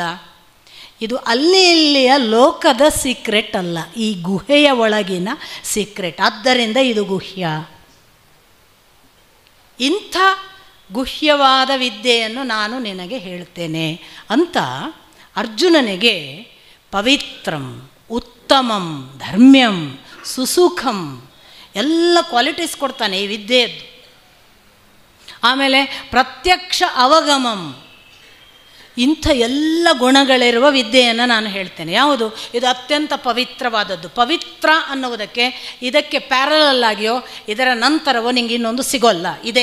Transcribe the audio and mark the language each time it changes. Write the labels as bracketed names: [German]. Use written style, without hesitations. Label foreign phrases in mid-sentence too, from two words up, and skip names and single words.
[Kannada] ಇದು ಅಲ್ಲಿ ಇಲ್ಲಿಯ ಲೋಕದ ಸೀಕ್ರೆಟ್ ಅಲ್ಲ, ಈ ಗುಹೆಯ ಒಳಗಿನ ಸೀಕ್ರೆಟ್. ಆದ್ದರಿಂದ ಇದು ಗುಹ್ಯ. ಇಂಥ ಗುಹ್ಯವಾದ ವಿದ್ಯೆಯನ್ನು ನಾನು ನಿನಗೆ ಹೇಳ್ತೇನೆ ಅಂತ ಅರ್ಜುನನಿಗೆ [Sanskrit] पवित्रं, उत्तमं, धर्म्यं, सुसुखं [Kannada] ಎಲ್ಲ ಕ್ವಾಲಿಟೀಸ್ ಕೊಡ್ತಾನೆ ಈ ವಿದ್ಯೆಯದ್ದು. ಆಮೇಲೆ [Sanskrit] प्रत्यक्ष अवगमं, [Kannada] ಇಂಥ ಎಲ್ಲ ಗುಣಗಳಿರುವ ವಿದ್ಯೆಯನ್ನು ನಾನು ಹೇಳ್ತೇನೆ. ಯಾವುದು? ಇದು ಅತ್ಯಂತ ಪವಿತ್ರವಾದದ್ದು. ಪವಿತ್ರ ಅನ್ನುವುದಕ್ಕೆ ಇದಕ್ಕೆ ಪ್ಯಾರಲಲ್ ಆಗಿಯೋ ಇದರ ನಂತರವೋ ನಿನಗೆ ಇನ್ನೊಂದು ಸಿಗೋಲ್ಲ, ಇದೆ.